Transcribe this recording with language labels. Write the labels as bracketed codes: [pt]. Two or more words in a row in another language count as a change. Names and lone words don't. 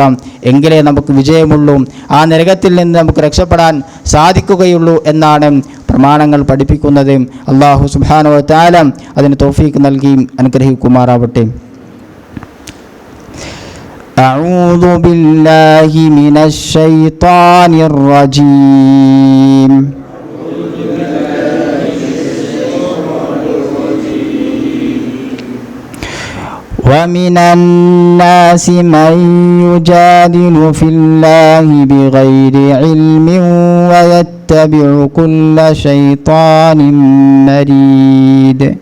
[ml] എങ്കിലേ നമുക്ക് വിജയമുള്ളൂ, ആ നരകത്തിൽ നിന്ന് നമുക്ക് രക്ഷപ്പെടാൻ സാധിക്കുകയുള്ളൂ എന്നാണ് പ്രമാണങ്ങൾ പഠിപ്പിക്കുന്നത്. അല്ലാഹു [ar] سبحانه وتعالى [ml] അതിന് തൗഫീഖ് നൽകി അനുഗ്രഹിക്കുമാറാവട്ടെ. [ar] أعوذ بالله من الشيطان الرجيم. ومن الناس من يجادل في الله بغير علم ويتبع كل شيطان مريد.